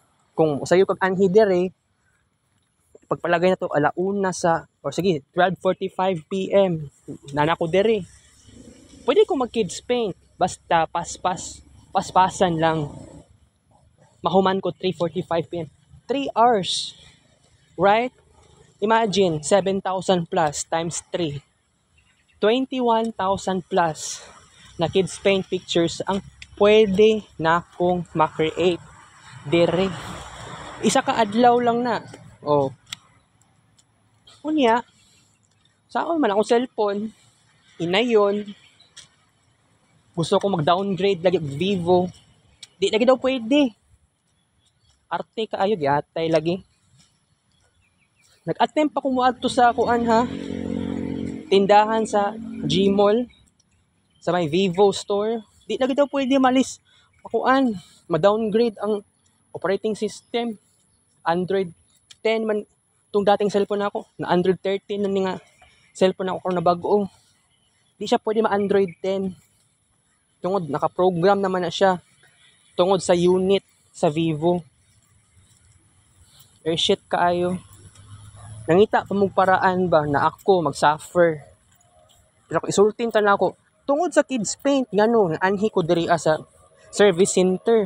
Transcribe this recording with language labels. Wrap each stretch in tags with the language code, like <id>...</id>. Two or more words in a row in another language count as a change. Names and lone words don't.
<ceb>Kung usayo kag anhi diri, pagpalagay na to alauna or sige 12:45 PM nana ko diri, pwede ko mag</ceb> <en>kids paint</en> <ceb>basta paspasan lang. Mahuman ko 3:45 PM,</ceb> <en>3 hours, right?</en> <ceb>Imagine 7,000</ceb> <en>plus times</en> <ceb>3, 21,000 plus na</ceb> <en>kids paint pictures</en> <ceb>ang pwede na kong ma-create dire. Isa ka adlaw lang na. Unya, saan man akong cellphone, inayon, gusto ko mag-downgrade lagi og Vivo, di lagi daw pwede. Arte kaayo, giatay lagi. Nag-attempt ako moadto sa tindahan sa Gmall, sa may Vivo store, di lagi daw pwede malis. Ma-downgrade ang</ceb> <en>operating system.</en> <ceb>Android 10 man itong dating cellphone ako, na Android 13 na nga cellphone ako na bago. Di siya pwede ma-Android 10. Tungod, naka-program naman na siya. Tungod sa unit sa Vivo. Shit kaayo. Nangita pa mong paraan ba na ako mag-suffer. Pero kung isultin ta na ako, tungod sa</ceb> <en>kids paint,</en> <ceb>ngano, anhi ko diri sa service center.</ceb>